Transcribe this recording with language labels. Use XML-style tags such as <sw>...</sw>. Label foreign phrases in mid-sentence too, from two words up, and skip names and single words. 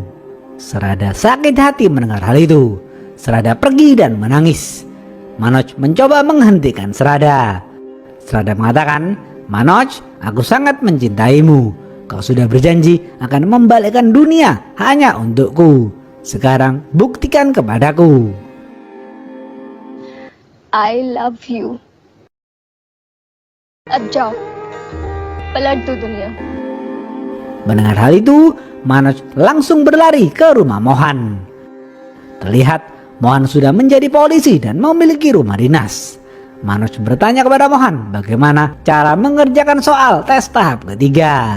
<id>Serada sakit hati mendengar hal itu. Serada pergi dan menangis. Manoj mencoba menghentikan Serada. Serada mengatakan, "Manoj, aku sangat mencintaimu. Kau sudah berjanji akan membalikkan dunia hanya untukku. Sekarang buktikan kepadaku."</id> <en>I love you.</en> <hi>अब जाओ, पलट दो दुनिया.</hi> <id>Mendengar hal itu, Manoj langsung berlari ke rumah Mohan. Terlihat Mohan sudah menjadi polisi dan memiliki rumah dinas. Manoj bertanya kepada Mohan bagaimana cara mengerjakan soal tes tahap ketiga.</id>